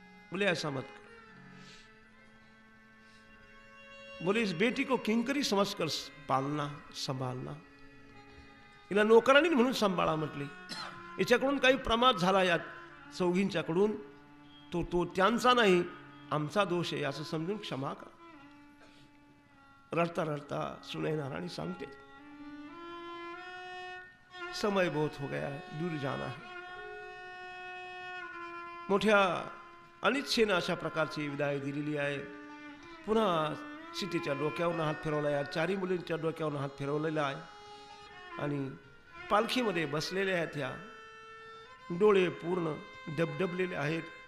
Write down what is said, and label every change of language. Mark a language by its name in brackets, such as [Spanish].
[Hindi] बोले ऐसा मत कर, बोले इस बेटी को किंकरी समझकर पालना [Marathi] सांभाळना, हिला नोकरानी म्हणून सांभाळा म्हटले। हिच्याकडून काही प्रमाद झाला या चौघींच्याकडून, तो त्यांचा नाही, आमचा दोष आहे असं समजून क्षमा करा। रडता रडता सुनैना राणी सांगते, [Hindi] समय बहुत हो गया, दूर जाना है। [Marathi] मोठ्या अनिच्छेने अशा प्रकारची विदाय दिलेली आहे। पुन्हा सीतेच्या डोक्यावरून हात फिरवला आहे, चारी मुलींच्या डोक्यावरून हात फिरवलेला आहे आणि पालखीमध्ये बसलेल्या आहेत। ह्या डोळे पूर्ण डबडबलेले आहेत।